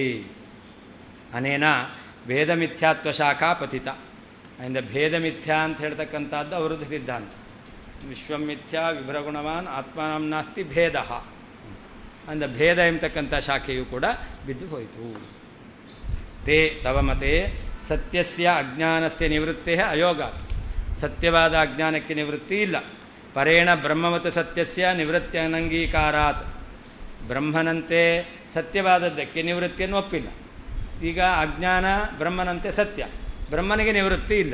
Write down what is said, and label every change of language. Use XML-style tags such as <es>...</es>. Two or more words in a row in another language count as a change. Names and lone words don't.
<sa>ಅನೇನ ಭೇದ ಮಿಥ್ಯಾತ್ವ ಶಾಖಾ ಪತಿತ.</sa> <kn>ಆದ್ದರಿಂದ</kn> <sa>ಭೇದ ಮಿಥ್ಯಾ</sa> <kn>ಅಂತ ಹೇಳ್ತಕ್ಕಂಥದ್ದು ಅವರದ್ದು ಸಿದ್ಧಾಂತ.</kn> <sa>ವಿಶ್ವಮಿಥ್ಯಾ ವಿಭ್ರಗುಣವಾನ್ ಆತ್ಮಾನಂ ನಾಸ್ತಿ ಭೇದ.</sa> <kn>ಅಂದರೆ ಭೇದ ಎಂಬತಕ್ಕಂಥ ಶಾಖೆಯೂ ಕೂಡ ಬಿದ್ದು ಹೋಯಿತು.</kn> <sa>ತೇ ತವ ಮತೆ ಸತ್ಯಸ್ಯ ಅಜ್ಞಾನಸ್ಯ ನಿವೃತ್ತೇ ಅಯೋಗ.</sa> <kn>ಸತ್ಯವಾದ ಅಜ್ಞಾನಕ್ಕೆ ನಿವೃತ್ತಿ ಇಲ್ಲ.</kn> <sa>ಪರೇಣ ಬ್ರಹ್ಮವತ್ ಸತ್ಯಸ್ಯ ನಿವೃತ್ತ್ಯನಂಗೀಕಾರಾತ್.</sa> <kn>ಬ್ರಹ್ಮನಂತೆ ಸತ್ಯವಾದದ್ದಕ್ಕೆ ನಿವೃತ್ತಿಯನ್ನು ಒಪ್ಪಿಲ್ಲ. ಈಗ ಅಜ್ಞಾನ ಬ್ರಹ್ಮನಂತೆ ಸತ್ಯ, ಬ್ರಹ್ಮನಿಗೆ ನಿವೃತ್ತಿ ಇಲ್ಲ.</kn>